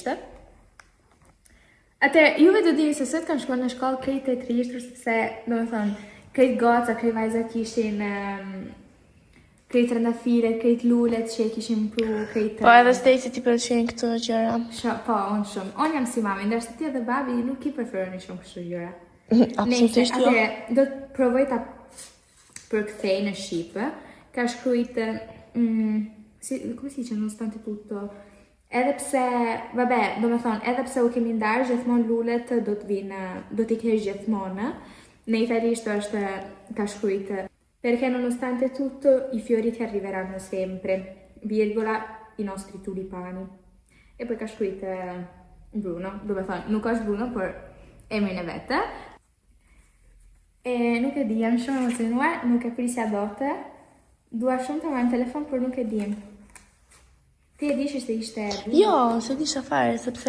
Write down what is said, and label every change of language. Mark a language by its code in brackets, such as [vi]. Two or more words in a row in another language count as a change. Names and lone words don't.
[sq] Atëherë, juve do dini se sot kanë shkuar në shkollë krejt e trishtur, sepse, domethënë, krejt goca, krejt vajza kishin krejt rëndafile, krejt lulet që e kishin pru, krejt... Po, edhe Stacey ti pëlqejnë këto gjëra. Po, unë shumë. Unë jam si mami, ndërsa ti edhe babi nuk i preferoni shumë kështu gjëra. Absolutisht jo. Atëherë, do të provoj ta përkthej në shqip. Ka shkruajt [it] come si dice nonostante tutto, [sq] edhe pse, vabbè, do me thonë, edhe pse u kemi ndarë, gjithmonë lulet do t'i kesh gjithmonë. Në italisht është ka shkruajt, [it] perché nonostante tutto i fiori ti arriveranno sempre, virgola, i nostri tulipani. E poi [sq] ka shkruajt Bruno, do me thonë, nuk është Bruno, por emrin e vetë. E nuk e di, jam shumë emocionuar, nuk e prisja dote. Dua shumë të marrë në telefon, por nuk e dim. Ti e dish se ishte... Jo, se disha fare, sepse...